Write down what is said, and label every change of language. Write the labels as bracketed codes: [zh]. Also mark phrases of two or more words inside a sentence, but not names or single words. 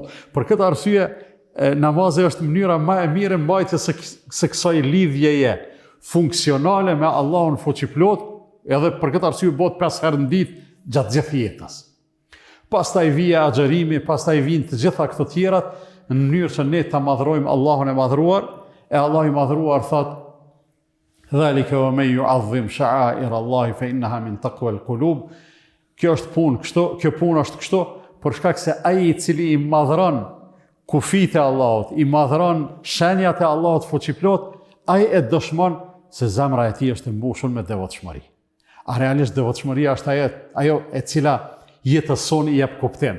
[sq] Për këtë arsye, namazi është mënyra më e mirë mbajtjes së kësaj lidhjeje funksionale me Allahun fuqiplot, edhe për këtë arsye bëhet 5 herë në ditë gjatë gjithë jetës. Pastaj vije agjerimi, pastaj vijnë të gjitha këto tjerat, në mënyrë që ne ta madhrojmë Allahun e madhruar, e Allah i madhruar thot: [ar] "ذلك ومن يعظم شعائر الله فإنها من تقوى القلوب." [sq] Kjo është punë kështu, kjo punë është kështu, për shkak se ai i cili i madhron kufit e Allahut, i madhron shenjat e Allahut fuqiplot, ai e dëshmon se zemra e tij është e mbushur me devotshmëri. A realisht devotshmëria është ajo e cila jetës son i jep kuptim.